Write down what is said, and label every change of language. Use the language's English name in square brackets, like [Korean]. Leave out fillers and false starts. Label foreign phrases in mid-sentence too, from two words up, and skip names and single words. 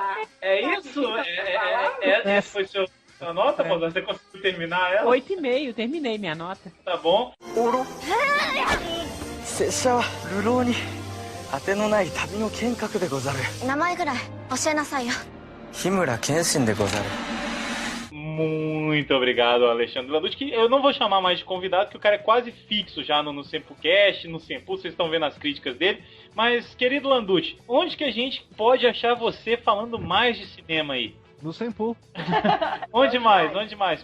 [Portuguese] É isso? Essa foi sua nota, Mozart? Você conseguiu terminar ela? 8,5, terminei minha nota. Tá bom. [Japanese] 拙者は流浪に当てのない旅の剣客でござる。名前ぐらい教えなさいよ。日村謙信でござる。 [Portuguese] Muito obrigado, Alexandre Landucci, que eu não vou chamar mais de convidado, porque o cara é quase fixo já no Sempocast, no Sempu, vocês estão vendo as críticas dele. Mas, querido Landucci, onde que a gente pode achar você falando mais de cinema aí? No Sempu. Onde mais? Onde mais?